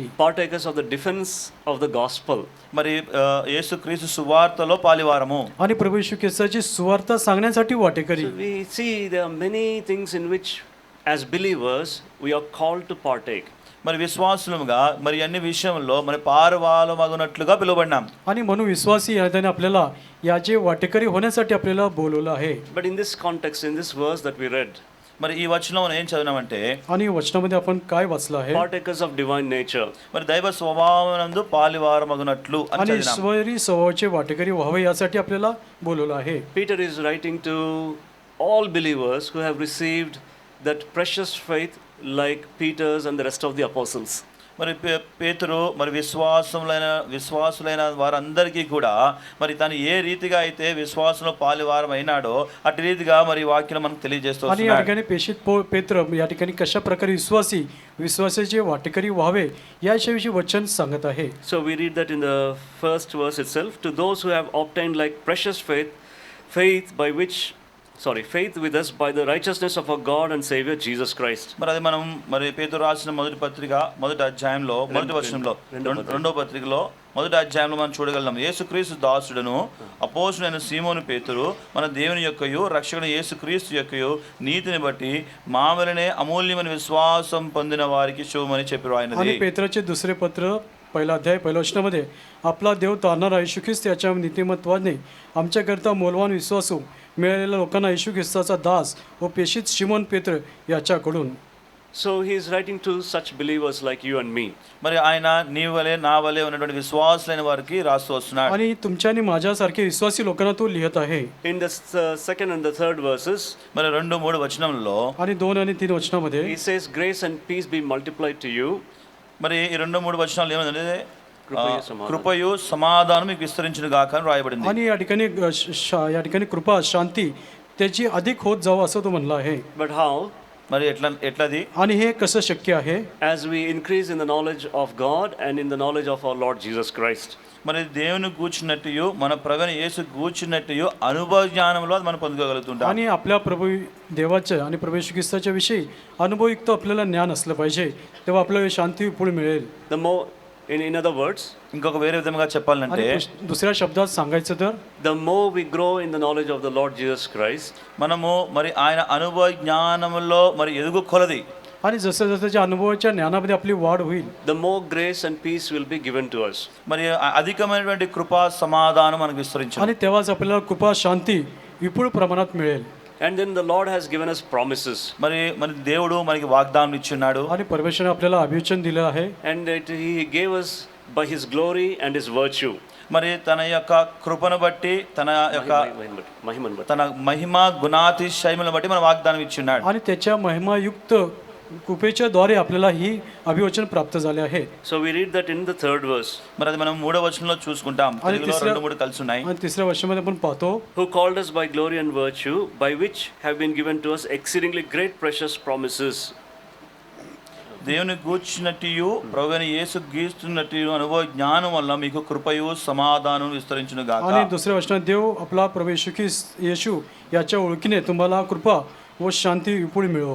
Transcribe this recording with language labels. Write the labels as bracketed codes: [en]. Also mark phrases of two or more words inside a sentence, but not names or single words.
[en] Partakers of the defense of the gospel. [te] మరి యేసుక్రీస్తు సువార్త సువార్తలో పాలివారము. [mr] आणि प्रभू येशू ख्रिस्ताची सुवार्ता सांगण्यासाठी वाटेकरी. [en] So we see there are many things in which, as believers, we are called to partake. [te] మరి విశ్వాసులుగా మరి అన్ని విషయంలో మరి పారువాలమగునట్లుగా పిలువబడినాం. [mr] आणि म्हणून विश्वासी याने आपल्याला याचे वाटेकरी होण्यासाठी आपल्याला बोलवलं आहे. [en] But in this context, in this verse that we read, [te] మరి ఈ వచనంలో ఏం చదివినామంటే [mr] आणि वचनामध्ये आपण काय वाचलं आहे, [en] partakers of divine nature. [te] మరి దైవ స్వభావనందు పాలివారమగునట్లు అని [mr] आणि [te] చదివినాం. [mr] ईश्वरी स्वभावाचे वाटेकरी व्हावे यासाठी आपल्याला बोलवलं आहे. [en] Peter is writing to all believers who have received that precious faith like Peter's and the rest of the apostles. [te] మరి పేతురు మరి విశ్వాసులైన వారందరికీ కూడా మరి తను ఏ రీతిగా అయితే విశ్వాసంలో పాలివారం అయినాడో అటు రీతిగా మరి వాక్యం మనకు తెలియజేస్తూ [mr] आणि या [te] వస్తున్నాడు. [mr] ठिकाणी पेशित पेत्र या ठिकाणी कशा प्रकारे विश्वासाचे वाटेकरी व्हावे याविषयी वचन सांगत आहे. [en] So we read that in the first verse itself, to those who have obtained like precious faith with us by the righteousness of our God and Savior Jesus Christ. [te] మరి అది మనం మరి పేతురు రాసిన మొదటి పత్రిక మొదటి అధ్యాయంలో మొదటి వచనంలో రెండో పత్రికలో మొదటి అధ్యాయంలో మనం చూడగలం. యేసుక్రీస్తు దాసుడును అపోస్తుడైన సీమోను పేతురు మన దేవుని యొక్కయు రక్షకుడు యేసుక్రీస్తు యొక్కయు నీతిని బట్టి మామూలునే అమూల్యమైన విశ్వాసం పొందిన వారికి శుభమని చెప్పారు [mr] आणि [te] ఆయనది. [mr] पेत्राचे दुसरे पत्र पहिला अध्याय पहिल्या वचनामध्ये आपला देव तारणारा येशू ख्रिस्त याच्या नीतिमत्वाने आमच्याकरता मोलवान विश्वासू मिळालेल्या लोकांना येशू ख्रिस्ताचा दास व पेशित शिमोन पेत्र याच्याकडून. [en] So he is writing to such believers like you and me. [te] మరి ఆయన నీ వలె నా వలె ఉన్నటువంటి విశ్వాసులైన వారికి రాస్తూ వస్తున్నాడు. [mr] आणि तुमच्या आणि माझ्यासारखे विश्वासी लोकांना तो लिहित आहे. [en] In the second and the third verses, [te] మరి 2-3 వచనంలో [mr] आणि 2 आणि 3 वचनामध्ये [en] he says, grace and peace be multiplied to you. [te] మరి ఈ 2-3 వచనాలు ఏమంటే సమాధానం. కృపయు సమాధానం మీకు విస్తరించును గాక అని రాయబడింది. [mr] आणि या ठिकाणी कृपा शांती त्याची अधिक होत जावं असं तो म्हणलं आहे. [en] But how? [te] మరి ఎట్లది? [mr] आणि हे कसं शक्य आहे? [en] As we increase in the knowledge of God and in the knowledge of our Lord Jesus Christ. [te] మరి దేవుని గూర్చినట్టు మన ప్రభువైన యేసు గూర్చినట్టు అనుభవ జ్ఞానంలో అది మనం పొందుకోగలుగుతుంటాం. [mr] आणि आपल्या प्रभू देवाच्या आणि प्रभू येशू ख्रिस्ताच्या विषयी अनुभवयुक्त आपल्याला ज्ञान असलं पाहिजे, तेव्हा आपल्याला शांती पुढे मिळेल. [en] The more, in other words, [te] ఇంకొక వేరే విధంగా చెప్పాలంటే [mr] आणि दुसऱ्या शब्दात सांगायचं तर [en] the more we grow in the knowledge of the Lord Jesus Christ, [te] మనము మరి ఆయన అనుభవ జ్ఞానంలో మరి ఎదుగు కొలది [mr] आणि जसं जसं त्या अनुभवाच्या ज्ञानामध्ये आपली वाढ होईल, [en] the more grace and peace will be given to us. [te] మరి అధికమైనటువంటి కృపా సమాధానం మనకు విస్తరించింది. [mr] आणि तेव्हाच आपल्याला कृपा शांती विपुल प्रमाणात मिळेल. [en] And then the Lord has given us promises. [te] మరి దేవుడు మనకి వాగ్దానం ఇచ్చున్నాడు. [mr] आणि परमेश्वराने आपल्याला अभिवचन दिलं आहे. [en] And he gave us by his glory and his virtue. [te] మరి తన యొక్క కృపను బట్టి తన యొక్క మహిమను తన మహిమ గుణాతిశయములను బట్టి మన వాగ్దానం ఇచ్చున్నాడు. [mr] आणि त्याच्या महिमायुक्त कृपेच्या द्वारे आपल्याला ही अभिवचन प्राप्त झाले आहे. [en] So we read that in the third verse. [te] మరి అది మనం 3వ వచనంలో చూసుకుంటాం. తెలుగులో 2-3 కలిసి ఉన్నాయి. [mr] आणि तिसऱ्या वर्षामध्ये आपण पाहतो, [en] Who called us by glory and virtue, by which have been given to us exceedingly great precious promises. [te] దేవుని గూర్చినట్టు ప్రభువైన యేసు గీస్తున్నట్టు అనుభవ జ్ఞానం వల్ల మీకు కృపయు సమాధానం విస్తరించును గాక. [mr] आणि दुसऱ्या वचनात देव आपला प्रभू येशू याच्या ओळखीने तुम्हाला कृपा व शांती विपुल मिळो.